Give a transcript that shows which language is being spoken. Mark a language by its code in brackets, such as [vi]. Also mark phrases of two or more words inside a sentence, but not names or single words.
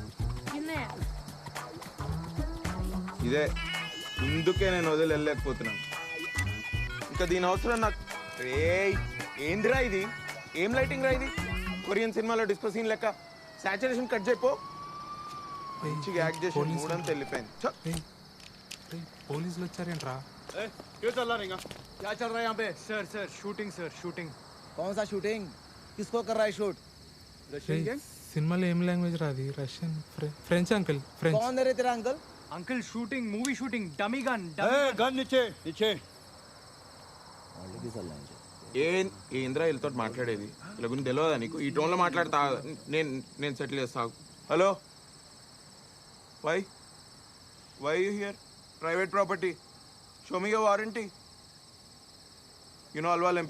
[te] ఇదే ఇందుకే నేను వదిలి వెళ్ళలేకపోతున్నాను. ఇంకా దీని అవసరం నాకు. ఏందిరా ఇది? ఏం లైటింగ్ రా ఇది? కొరియన్ సినిమాలో [en] disco scene [te] లెక్క [en] saturation cut [te] చేయపో. మంచిగా యాక్ట్ చేసి మూడంతా వెళ్ళిపోయింది. పోలీసులు వచ్చారేంట్రా? [hi] क्यों चल रहा रहेगा? क्या चल रहा है यहाँ पे? [en] sir shooting. [hi] कौन सा शूटिंग? किसको कर रहा है शूट? रशियन गैंग? [te] సినిమాలో ఏం లాంగ్వేజ్ రాది? రష్యన్, ఫ్రెంచ్ అంకుల్. ఫ్రెంచ్. [hi] कौन दे रहे तेरा अंकल? [en] uncle shooting, movie shooting, dummy gun. [hi] गन नीचे. [te] ఏంద్రా వీళ్ళతో మాట్లాడేది? ఇలా గురించి తెలియదా నీకు? ఈ టోన్లో మాట్లాడతా నేను సెటిల్ చేస్తా. [en] hello, why you here? private property. show me your warranty. you know Alwal MP?